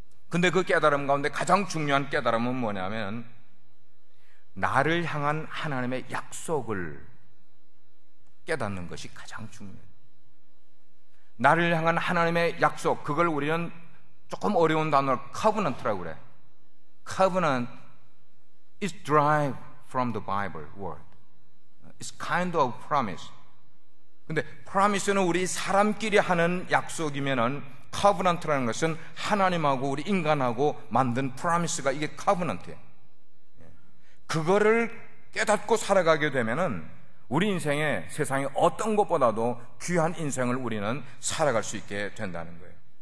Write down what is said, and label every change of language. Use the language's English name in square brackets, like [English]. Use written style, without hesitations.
[Korean] 근데 그 깨달음 가운데 가장 중요한 깨달음은 뭐냐면, 나를 향한 하나님의 약속을 깨닫는 것이 가장 중요해요. 나를 향한 하나님의 약속, 그걸 우리는 조금 어려운 단어로 covenant라고 그래. [English] Covenant is derived from the Bible word. It's kind of promise. [Korean] 근데 promise는 우리 사람끼리 하는 약속이면은, covenant라는 것은 하나님하고 우리 인간하고 만든 promise가 이게 covenant예요. 그거를 깨닫고 살아가게 되면은 우리 인생에 세상의 어떤 것보다도 귀한 인생을 우리는 살아갈 수 있게 된다는 거예요.